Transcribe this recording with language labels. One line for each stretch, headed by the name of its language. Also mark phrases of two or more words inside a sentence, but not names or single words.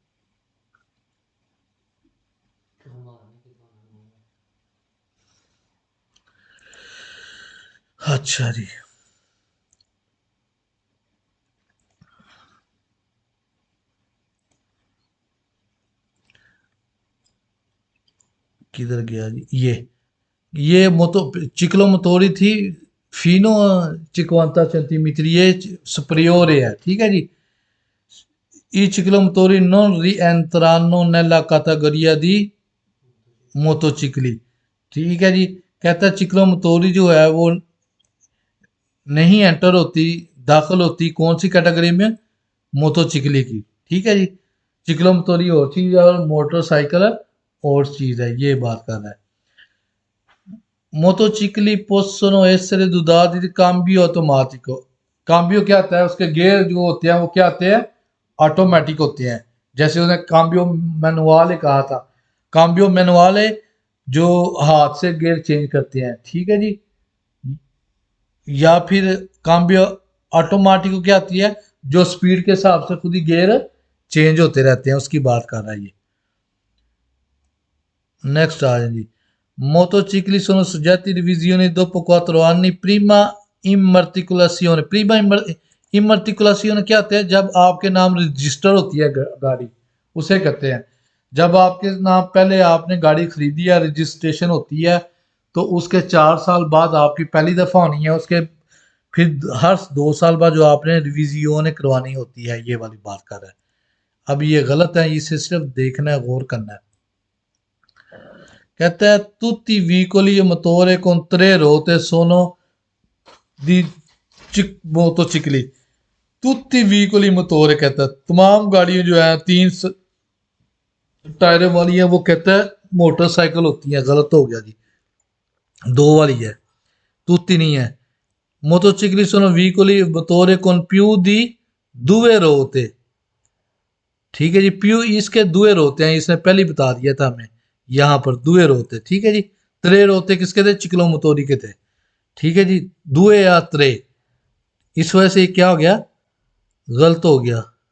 Hindi: अच्छा जी, किधर गया जी, ये मोतो चिकलो मोतोरी थी,
Italian: fino cinquanta centimetri,
Hindi: ये सुपरियोर है। ठीक है जी,
Italian: ई ciclomotori non rientrano nella categoria di मोटोचिकली।
Hindi: ठीक है जी, कहता है चिकलो मोतोरी जो है वो नहीं एंटर होती, दाखिल होती कौन सी कैटेगरी में, मोटोचिकली की। ठीक है जी, चिकलो मोतोरी और चीज है और मोटरसाइकिल और चीज है, ये बात कर रहा है।
Italian: मोटोचिकली possono essere dotati di cambio automatico।
Hindi: काम्बियो क्या होता है, उसके गियर जो होते हैं वो क्या होते हैं, ऑटोमेटिक होते हैं। जैसे उसने
Italian: cambio manuale
Hindi: कहा था,
Italian: cambio manuale
Hindi: जो हाथ से गियर चेंज करते हैं। ठीक है जी, या फिर
Italian: cambio automatico
Hindi: क्या आती है, जो स्पीड के हिसाब से खुद ही गियर चेंज होते रहते हैं, उसकी बात कर रहा है ये। नेक्स्ट आ जाए जी।
Italian: Motocicli sono soggetti di revisione dopo 4 anni prima immatricolazione। prima immatricolazione
Hindi: क्या होता है, जब आपके नाम रजिस्टर होती है गाड़ी, उसे कहते हैं। जब आपके नाम पहले आपने गाड़ी खरीदी है, रजिस्ट्रेशन होती है, तो उसके 4 साल बाद आपकी पहली दफ़ा होनी है, उसके फिर हर 2 साल बाद जो आपने रिविजियोन करवानी होती है, ये वाली बात कर रहा है। अब ये गलत है, इसे सिर्फ देखना है, गौर करना है। कहता है
Italian: tutti i veicoli a motore con 3 ruote sono di motocicli। tutti i veicoli motore
Hindi: कहता है तमाम गाड़ियां जो है 3 टायरों वाली है, वो कहता है मोटरसाइकिल होती है। गलत हो गया जी, 2 वाली है, tutti नहीं है।
Italian: मोटोचिकली sono veicoli a motore con più di 2 ruote।
Hindi: ठीक है जी, प्यू इसके
Italian: due ruote
Hindi: हैं, इसने पहले ही बता दिया था हमें, यहाँ पर
Italian: due ruote.
Hindi: ठीक है जी,
Italian: tre ruote
Hindi: किसके थे, चिकलो मोतोरी के थे। ठीक है जी, दुए या त्रे, इस वजह से ये क्या हो गया, गलत हो गया।